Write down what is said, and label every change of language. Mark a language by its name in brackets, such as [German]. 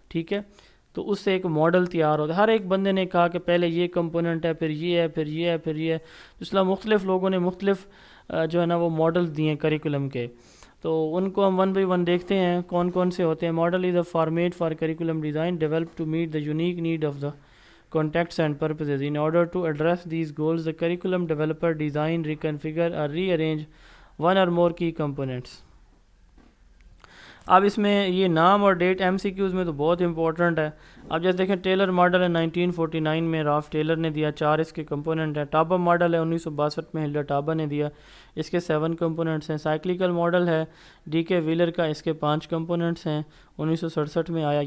[Urdu] ٹھیک ہے, تو اس سے ایک ماڈل تیار ہوتا ہے. ہر ایک بندے نے کہا کہ پہلے یہ کمپوننٹ ہے, پھر یہ ہے, پھر یہ ہے, پھر یہ ہے. اس لیے مختلف لوگوں نے مختلف جو ہے نا وہ ماڈل دیے ہیں کریکولم کے, تو ان کو ہم 1 by 1 دیکھتے ہیں کون کون سے ہوتے ہیں. [English] Model is a format for curriculum design develop to meet the unique need of the contexts and purposes. In order to address these goals, the curriculum developer design, reconfigure or rearrange one or more key components. [Urdu] اب اس میں یہ نام اور date M C Qs میں تو بہت important ہے. اب جیسے دیکھیں ٹیلر ماڈل ہے 1949 میں, راف ٹیلر نے دیا, 4 اس کے کمپوننٹ ہیں. ٹابا ماڈل ہے 1962 میں, ہلڈر ٹابا نے دیا, اس کے 7 کمپوننٹس ہیں. سائیکلیکل ماڈل ہے ڈی کے ویلر کا, اس کے 5 کمپوننٹس ہیں, 1967 میں آیا.